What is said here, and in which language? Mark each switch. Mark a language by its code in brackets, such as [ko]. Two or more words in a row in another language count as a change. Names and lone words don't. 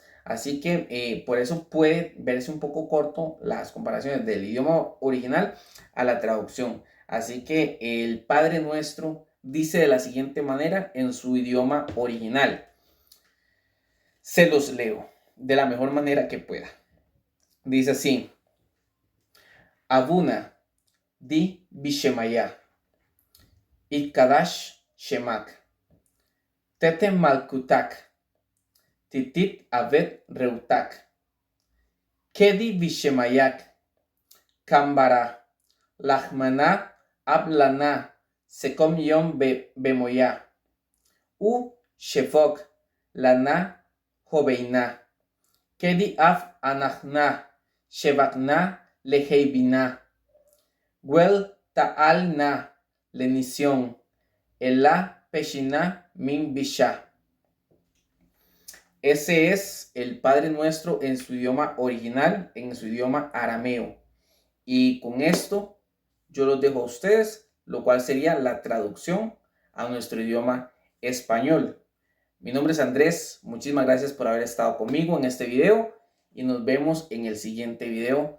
[es] Así que por eso puede verse un poco corto las comparaciones del idioma original a la traducción. Así que el Padre Nuestro dice de la siguiente manera en su idioma original. Se los leo de la mejor manera que pueda. Dice así: [arc] Abuna di Bishemaya, Ikadash Shemak, Tete Malkutak, titit avet reutak, kedi vishemayak, kambara, lahmana ablana, sekom yom bemoya, u shefok, lana joveina, kedi af anachna, shevakna leheibina, Wel ta'al na lenición, Ela peshina min bisha. [es] Ese es el Padre Nuestro en su idioma original, en su idioma arameo. Y con esto yo los dejo a ustedes, lo cual sería la traducción a nuestro idioma español. Mi nombre es Andrés, muchísimas gracias por haber estado conmigo en este video y nos vemos en el siguiente video.